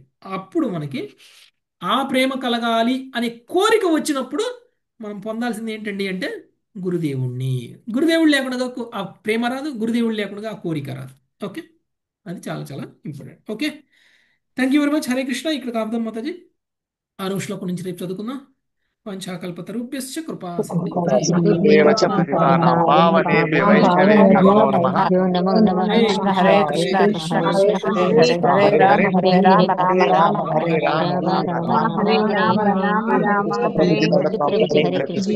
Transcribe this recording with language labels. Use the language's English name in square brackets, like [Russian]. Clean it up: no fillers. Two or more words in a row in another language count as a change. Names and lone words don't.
[Telugu] అప్పుడు మనకి ఆ ప్రేమ కలగాలి అనే కోరిక వచ్చినప్పుడు మనం పొందాల్సింది ఏంటండి అంటే గురుదేవుడు లేకుండా ఆ ప్రేమ రాదు, గురుదేవుడు లేకుండా ఆ కోరిక రాదు. ఓకే, అది చాలా చాలా ఇంపార్టెంట్. ఓకే, [English] thank you very much. [Sanskrit] హరే కృష్ణ. [Telugu] ఇక్కడ కాపుదాం మాతాజీ. ఆరో శ్లోకం నుంచి రేపు చదువుకుందాం. [Sanskrit] పంచాకల్పతరుభ్యశ్చ కృపా పావనేభ్య వైష్ణవేభ్యో నమో నమః. హరే కృష్ణ కృష్ణ కృష్ణ హరే హరే హరే రామ హరే రామ రామ రామ హరే హరే రామ రామ రామ హరే హరే. రామ రామ రామ ప్రభుజీ, హరే కృష్ణ.